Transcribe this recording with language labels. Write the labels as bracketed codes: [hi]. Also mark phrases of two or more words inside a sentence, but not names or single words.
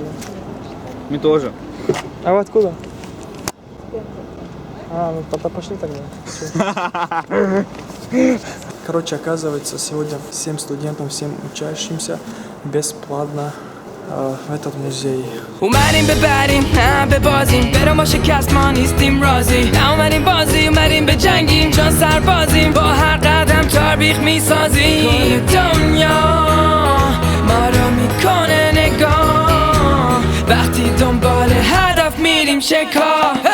[ru] Мы тоже. А вы откуда? А, ну тогда пошли тогда. Всё. Короче, оказывается, сегодня всем студентам, всем учащимся бесплатно в этот музей. [fa] اومدیم ببریم نه ببازیم برو ما شکست ما نیستیم راضی نه اومدیم بازی اومدیم به جنگیم چون سربازیم با هر قدم تاریخ میسازیم دنیا ما رو میکنه نگاه وقتی دنبال هدف میریم شکار